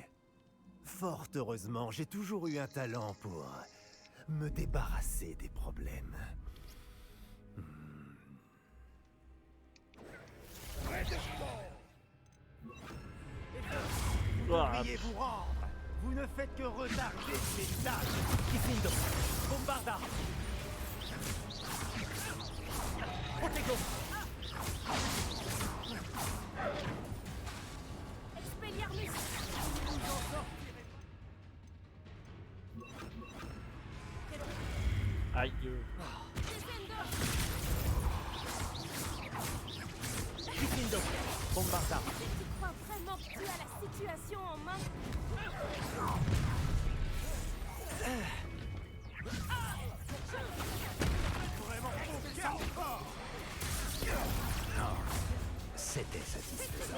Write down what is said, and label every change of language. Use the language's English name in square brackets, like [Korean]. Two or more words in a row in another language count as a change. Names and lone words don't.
[French] Fort heureusement, j'ai toujours eu un talent pour me débarrasser des problèmes. Pourriez vous rendre. Vous ne faites que retarder ces tâches. Kifindo. Bombarda. Protego. Expelliarmus. Aïe. Kifindo. Bombarda. Tu crois vraiment que tu as la situation en main? C'était satisfaisant.